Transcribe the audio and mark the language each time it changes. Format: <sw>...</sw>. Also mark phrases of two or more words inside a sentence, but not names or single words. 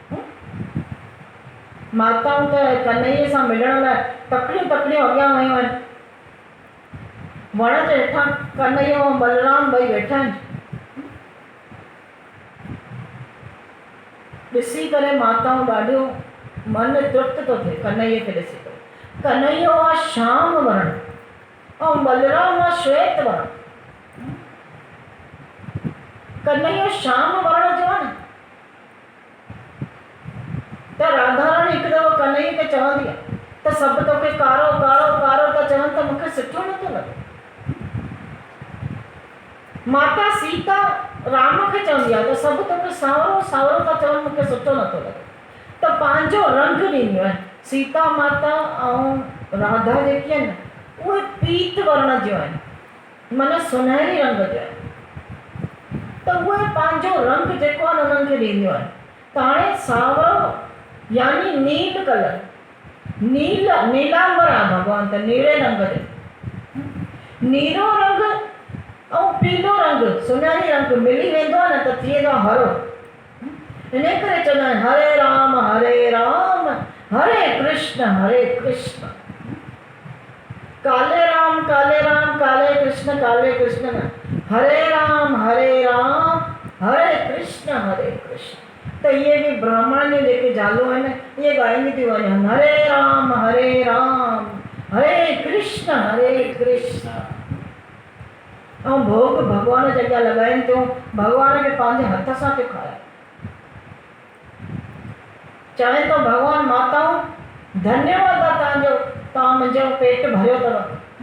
<sd>माताऊं त कन्हैया सां मिलण लाइ तकड़ियूं तकड़ियूं अॻियां वयूं आहिनि। वण जे हेठां कन्हैया ऐं बलराम ॿई वेठा आहिनि। ॾिसी करे माताऊं ॾाढियूं मन तृप्त थो थिए कन्हैया खे ॾिसी करे। कन्हैया आहे श्याम वर्ण ऐं बलराम आहे श्वेत वर्ण। कन्हैया श्याम वर्ण जो आहे न, त राधा रानी हिकु दफ़ो कन्हैया खे चवंदी आहे त सभु तोखे कारो कारो कारो था चवनि त मूंखे सुठो नथो लॻे। माता सीता राम खे चवंदी आहे त सभु तोखे सावरो सावरो था चवनि, मूंखे सुठो नथो लॻे। त पंहिंजो रंग ॾींदियूं आहिनि। सीता माता ऐं राधा जेकी आहिनि उहे पीत वर्ण जूं आहिनि, माना सुनहरी रंग जो आहे। त उहे पंहिंजो रंग जेको आहे उन्हनि खे ॾींदियूं आहिनि। त हाणे सावरो यानी नील कलर, नीलांबर आहे भॻवान त नीरे रंग जो। नीरो रंग ऐं पीलो रंग सुनहरी रंग मिली वेंदो आहे न त थी वेंदो आहे हरो। इन करे चवंदा आहिनि हरे राम हरे कृष्ण काले राम काले कृष्ण न हरे राम हरे कृष्ण त इहे बि ब्राह्मण जूं जेके ज़ालूं आहिनि इहे ॻाईंदी थियूं वञनि हरे राम हरे कृष्ण ऐं भोग भॻवान जे अॻियां लॻाइनि थियूं, भॻवान खे पंहिंजे हथ सां थियूं खाराइनि। चवनि तो भगवान माताऊं धन्यवाद आहे तव्हांजो, तव्हां मुंहिंजो पेट भरियो अथव।</sd>